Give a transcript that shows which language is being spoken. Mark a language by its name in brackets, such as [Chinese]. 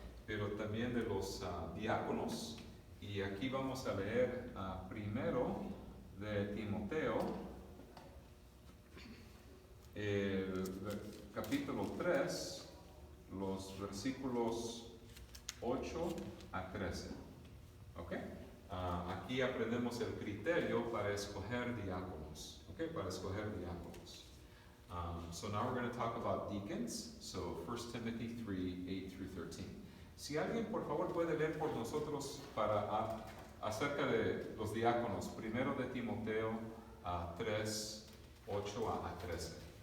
[Spanish] Pero también de los diáconos. Y aquí vamos a leer primero de Timoteo, el capítulo 3, los versículos 8 a 13. ¿Ok? Aquí aprendemos el criterio para escoger diáconos. ¿Ok? Para escoger diáconos. [English] So now we're going to talk about deacons. So 1 Timothy 3, 8 through 13. [Spanish] Si alguien por favor puede leer por nosotros acerca de los diáconos, primero de Timoteo 3, 8 a 13.